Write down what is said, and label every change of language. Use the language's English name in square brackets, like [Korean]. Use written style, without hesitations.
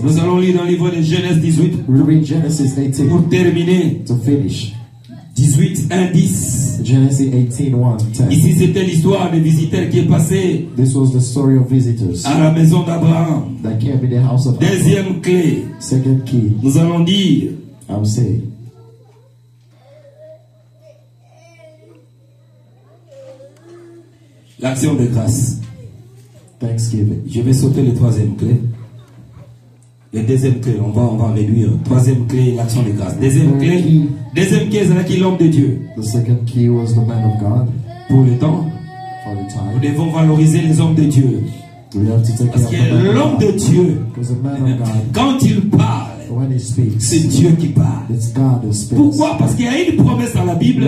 [French] Nous allons lire dans le livre de Genèse 18 [English] We read Genesis 18 [French] pour terminer. [English] to finish. [French] 18, 1, 10. [English] Genesis 18, 1, 10. [French] Ici, c'était l'histoire des visiteurs qui est passé [English] This was the story of visitors [French] à la maison d'Abraham. [English] that came in the house of Abraham. [French] Deuxième clé, [English] Second key, [French] nous allons dire [English] I'm saying, [French] l'action de grâce. [English] Thanksgiving. [French] Je vais sauter le troisième clé. Le deuxième clé, on va réduire. Troisième clé, l'action de grâce. Deuxième clé, c'est là qui est l'homme de Dieu. [English] The second key was the man of God [French] Pour le temps, [English] for the [French] nous [English] time. [French] devons valoriser les hommes de Dieu. [English] We have to take [French] Parce [English] care of the [French] que [English] man [French] l'homme [English] of [French] de [English] God. [French] Dieu, [English] Because the man of God, [French] quand il parle, [English] when he speaks, [French] c'est Dieu qui parle. [English] it's God who speaks. [French] Pourquoi? Parce qu'il y a une promesse dans la Bible